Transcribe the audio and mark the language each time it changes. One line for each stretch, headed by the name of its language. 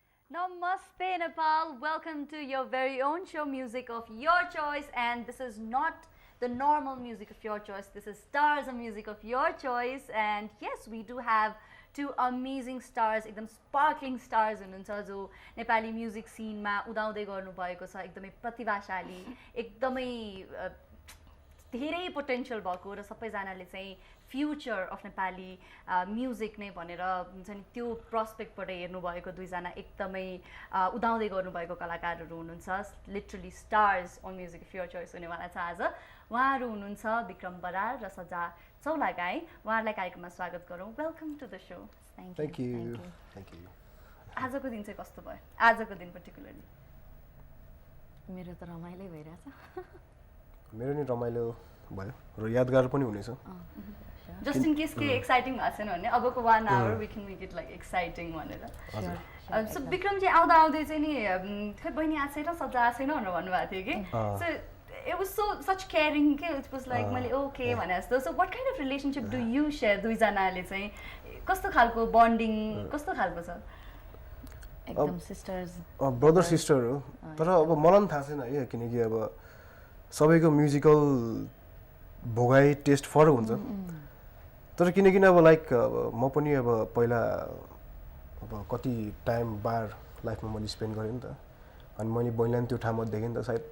English: Namaste Nepal, welcome to your very own show, Music of Your Choice, and this is not the normal music of your choice, this is stars of music of your choice. And yes, we do have two amazing stars,
Nepali: एकदम sparkling stars हुनुहुन्छ जो Nepali music cinema उदाउँदै गर्नुभएको छ, एकदमै प्रतिभाशाली, एकदमै धेरै potential भएको र सबैजनाले चाहिँ फ्युचर अफ नेपाली म्युजिक नै भनेर हुन्छ नि त्यो प्रस्पेक्टबाट हेर्नुभएको दुईजना एकदमै उदाउँदै गर्नुभएको कलाकारहरू हुनुहुन्छ, literally stars on music of your choice हुनेवाला छ आज। उहाँहरू हुनुहुन्छ विक्रम बराल र सजा चौलागाई। उहाँहरूलाई कार्यक्रममा स्वागत गरौँ।
English: Welcome to the show. Thank you.
Nepali: आजको दिन चाहिँ कस्तो भयो? आजको दिन पर्टिकुलरली मेरो त रमाइलो भइरहेछ। मेरो नि रमाइलो भयो र यादगार पनि हुनेछ।
English: just in case के exciting
Nepali: भएको छैन भने अबको
English: 1 hour we can make it like exciting भनेर।
Nepali: सो विक्रम चाहिँ आउँदा आउँदै चाहिँ नि खै बहिनी आएको छैन, सजा आएको छैन भनेर भन्नुभएको थियो कि।
English: so it was such caring के it was like
Nepali: मैले ओके भने जस्तो।
English: so what kind of relationship do you share
Nepali: दुईजनाले चाहिँ? कस्तो खालको बन्डिङ कस्तो खालको छ? एकदम सिस्टर्स, ब्रदर सिस्टर हो। तर अब मलाई पनि थाहा छैन है, किनकि अब सबैको म्युजिकल भोगाइ टेस्ट फरक हुन्छ। तर किनकि अब लाइक अब म पनि अब पहिला अब कति टाइम बार लाइफमा मैले स्पेन्ड गरेँ नि त, अनि मैले बहिनीलाई पनि त्यो ठाउँमा देखेँ नि त सायद।